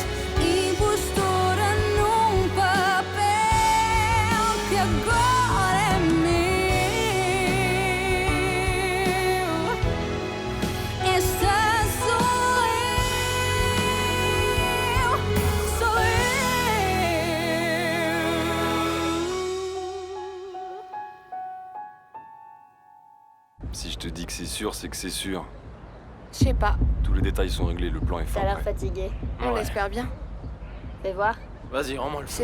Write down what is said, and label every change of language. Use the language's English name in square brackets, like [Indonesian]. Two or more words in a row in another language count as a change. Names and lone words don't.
[Portuguese] Impostora num papel que agora é meu. Esta sou eu, sou eu. [French] Si je te dis que c'est sûr, c'est que c'est sûr. Je sais pas, Tous les détails sont réglés, le plan est T'as fin. l'air fatigué. on l'espère bien. Fais voir. Vas-y, rends-moi le feu.